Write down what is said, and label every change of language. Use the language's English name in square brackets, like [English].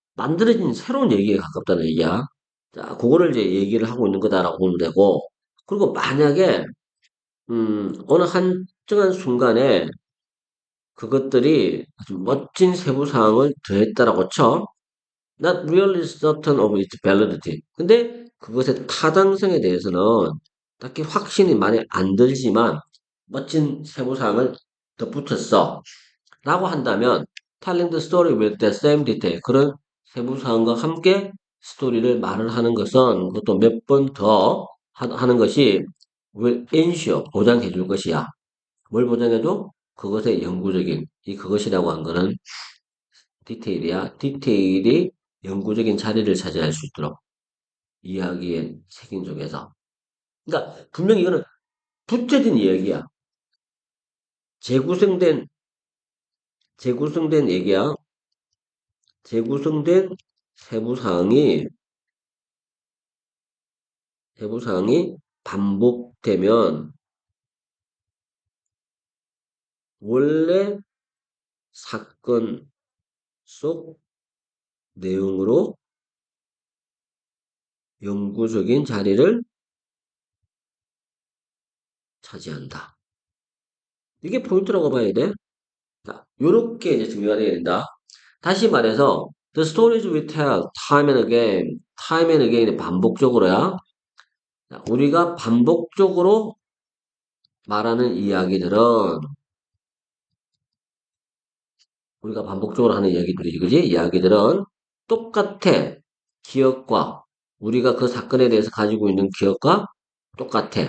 [Korean] 만들어진 새로운 얘기에 가깝다는 얘기야. 자, 그거를 이제 얘기를 하고 있는 거다라고 보면 되고. 그리고 만약에, 어느 한 특정한 순간에 그것들이 아주 멋진 세부 사항을 더했다라고 쳐. [English] Not really certain of its validity. [Korean] 근데 그것의 타당성에 대해서는 딱히 확신이 많이 안 들지만 멋진 세부 사항을 덧붙였어. 라고 한다면 [English] telling the story with the same detail. [Korean] 그런 세부 사항과 함께 스토리를 말을 하는 것은 그것도 몇 번 더 하는 것이 [English] will ensure [Korean] 보장해 줄 것이야. 뭘 보장해줘? 그것의 영구적인 이 그것이라고 한 거는 디테일이야. 디테일이 영구적인 자리를 차지할 수 있도록 이야기의 책임 속에서. 그러니까 분명히 이거는 붙여진 이야기야. 재구성된 재구성된 얘기야. 재구성된 세부 사항이 반복되면 원래 사건 속 내용으로 영구적인 자리를 차지한다. 이게 포인트라고 봐야 돼. 자, 요렇게 이제 정리가 되어야 된다. 다시 말해서 [English] the stories we tell time and again의 [Korean] 반복적으로야. 자, 우리가 반복적으로 말하는 이야기들은 우리가 반복적으로 하는 이야기들이지, 그지? 이야기들은 똑같아. 기억과 우리가 그 사건에 대해서 가지고 있는 기억과 똑같아.